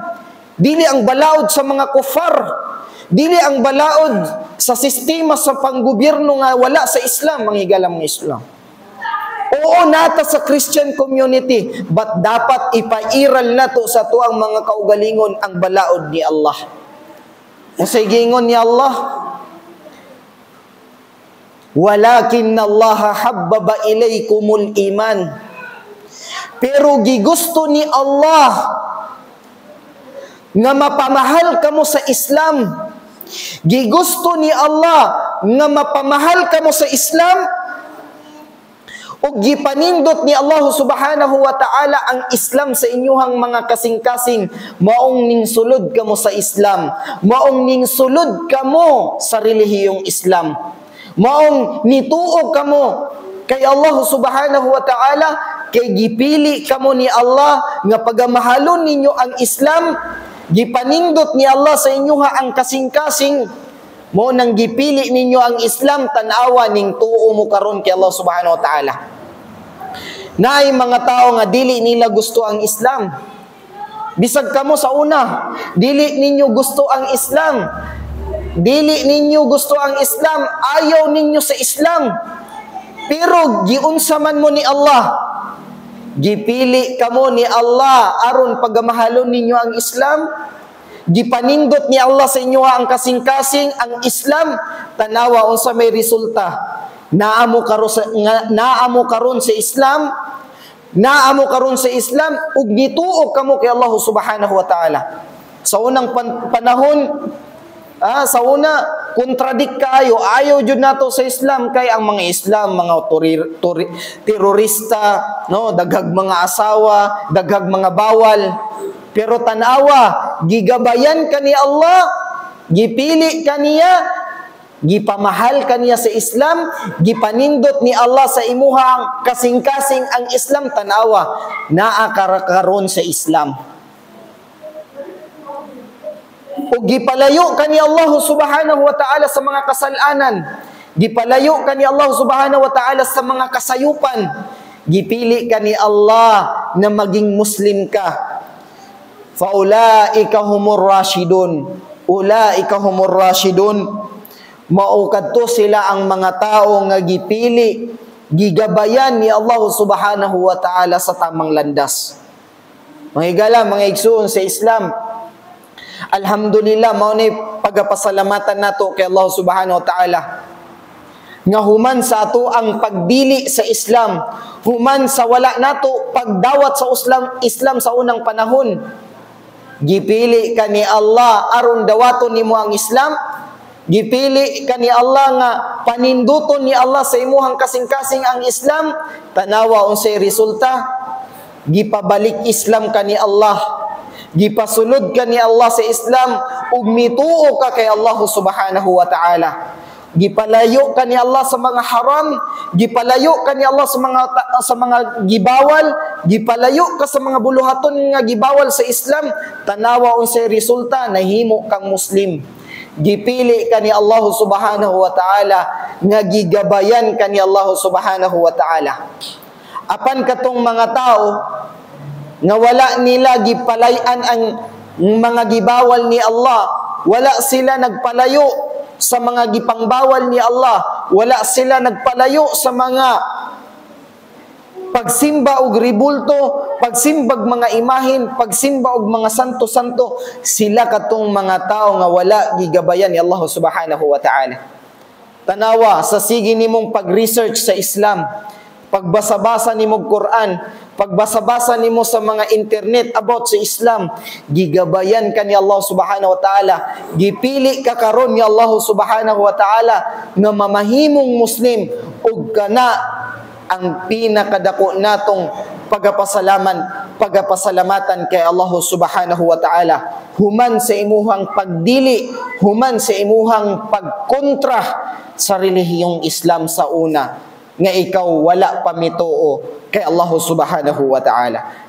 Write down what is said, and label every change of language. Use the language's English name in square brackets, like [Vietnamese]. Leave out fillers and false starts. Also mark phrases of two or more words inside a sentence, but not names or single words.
[Cebuano] Dili ang balaod sa mga kufar. Dili ang balaod sa sistema sa panggobyerno nga wala sa Islam, mga higala mga Islam. Oo, nata sa [English] Christian community, [Cebuano] but dapat ipairal nato sa tuang mga kaugalingon ang balaod ni Allah. Unsay giingon ni Allah? [Arabic] ولكن الله حبب إليكم الإيمان. [Cebuano] Pero gigusto ni Allah nga mapamahal kamo sa Islam. Gigusto ni Allah nga mapamahal kamo sa Islam. O gipanindot ni Allah [Arabic] سبحانه وتعالى [Cebuano] ang Islam sa inyuhang mga kasing-kasing, maong ning sulod kamo sa Islam, maong ning sulod kamo sa relihiyong Islam, maong nituog kamo kay Allah [Arabic] سبحانه وتعالى, [Cebuano] kay gipili kamo ni Allah nga pagamahalon ninyo ang Islam, gipanindot ni Allah sa inyuha ang kasing-kasing, mo nang gipili ninyo ang Islam, tanawa ning tuo mo karon kay Allah [Arabic] سبحانه وتعالى. [Cebuano] Naay mga tao nga dili nila gusto ang Islam. Bisag kamo sa una, dili ninyo gusto ang Islam. Dili ninyo gusto ang Islam, ayaw ninyo sa Islam. Pero giunsa man mo ni Allah, gipili kamo ni Allah aron pagamahalon ninyo ang Islam. Gipanindot ni Allah sa inyo ang kasing-kasing ang Islam, tanawa unsa may resulta. Naamo karon sa Islam, naamo karon sa Islam ug gituog kamo kay Allah [Arabic] سبحانه وتعالى. [Cebuano] Sa unang panahon, sa una kontradik kayo, ayaw jud nato sa Islam kay ang mga Islam mga terorista, no, daghag mga asawa, daghag mga bawal. Pero tanawa, gigabayan ka ni Allah, gipili ka niya, gipamahal ka niya sa Islam, gipanindot ni Allah sa imuhang kasing-kasing ang Islam, tanawa, naakaron sa Islam. O gipalayo ka ni Allah [Arabic] سبحانه وتعالى [Cebuano] sa mga kasalanan, gipalayo ka ni Allah [Arabic] سبحانه وتعالى [Cebuano] sa mga kasayupan, gipili ka ni Allah na maging Muslim ka. [Arabic] فأولئك هم الراشدون. أولئك هم الراشدون. [Cebuano] Maukadto sila ang mga tao nga gipili, gigabayan ni Allah [Arabic] سبحانه وتعالى [Cebuano] sa tamang landas. Mga higala, mga igsoon sa Islam, alhamdulillah, mao ni pagapasalamatan nato kay Allah [Arabic] سبحانه وتعالى [Cebuano] nga human sa ato ang pagdili sa Islam, human sa wala nato pagdawat sa Islam sa unang panahon. Gipili ka ni Allah aron dawaton nimo ang Islam. Gipili ka ni Allah nga paninduton ni Allah sa imuhang kasing-kasing ang Islam. Tanawa unsay resulta? Gipabalik Islam ka ni Allah. Gipasulod ka ni Allah sa Islam ug mituo ka kay Allah [Arabic] سبحانه وتعالى. [Cebuano] Gipalayo ka ni Allah sa mga haram, gipalayo ka ni Allah sa mga gibawal, gipalayo ka sa mga buluhaton nga gibawal sa Islam. Tanawa unsay resulta? Nahimo kang Muslim. Gipili ka ni Allah [Arabic] سبحانه وتعالى [Cebuano] nga gigabayan ka ni Allah [Arabic] سبحانه وتعالى. [Cebuano] Apan katong mga tao nga wala nila gipalayan ang mga gibawal ni Allah, wala sila nagpalayo sa mga gipangbawal ni Allah, wala sila nagpalayo sa mga pagsimba og ribulto, pagsimbag mga imahin, pagsimba og mga santo-santo, sila katong mga tao nga wala gigabayan ni Allah [Arabic] سبحانه وتعالى. [Cebuano] Tanawa, sa sige nimong pag-research sa Islam, pagbasa-basa nimong Quran, pagbasa-basa nimo sa mga internet about sa Islam, gigabayan ka ni Allah [Arabic] سبحانه وتعالى, [Cebuano] gipili ka karon ni Allah [Arabic] سبحانه وتعالى [Cebuano] nga mamahimong Muslim ug kana ang pinakadako natong pagapasalamatan kay Allah [Arabic] سبحانه وتعالى, [Cebuano] human sa imuhang pagdili, human sa imuhang pagkontra sa relihiyong Islam sa una, nga ikaw wala pamituo kay Allah [Arabic] سبحانه وتعالى.